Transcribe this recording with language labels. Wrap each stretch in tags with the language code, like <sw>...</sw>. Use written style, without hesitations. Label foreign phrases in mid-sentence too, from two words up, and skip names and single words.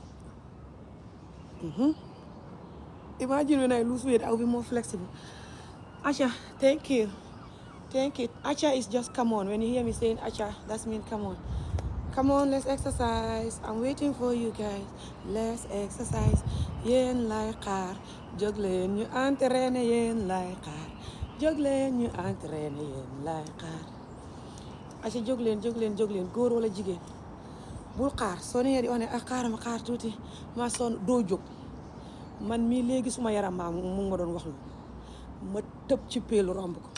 <en>Imagine when I lose weight, I'll be more flexible. Asha, thank you. Asha is just come on. When you hear me saying Asha, that means come on. Come on, let's exercise. I'm waiting for you guys. Let's exercise.</en> <wo>Yéen lay xaar. Jóg leen ñu entraîner yéen lay xaar. Jóg leen ñu entraîner yéen lay xaar. Asha jóg leen góor wala jigéen. Bul xaar soo nee di wax ne xaar tuuti ma sonn doo jóg. Man mii léegi suma yaram maa mu ma doon wax lu ma tëb ci peelu romb ko.</wo>